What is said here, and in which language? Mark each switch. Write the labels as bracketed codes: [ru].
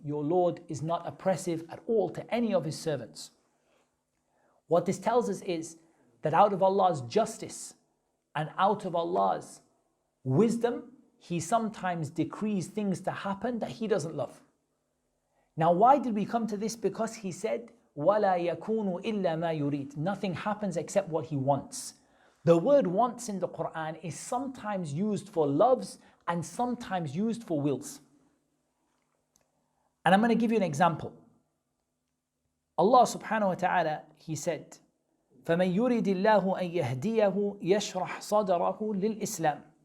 [en] Your Lord is not oppressive at all to any of His servants. What this tells us is that out of Allah's justice and out of Allah's wisdom, He sometimes decrees things to happen that He doesn't love. Now, why did we come to this? Because He said, [ar] وَلَا يَكُونُ إِلَّا مَا يُرِيدُ. [en] Nothing happens except what He wants. The word wants in the Quran is sometimes used for loves and sometimes used for wills. And I'm going to give you an example. Allah subhanahu wa ta'ala, He said, [ar] فَمَنْ يُرِدِ اللَّهُ أَنْ يَهْدِيَهُ يَشْرَحْ صَدْرَهُ لِلْإِسْلَامِ.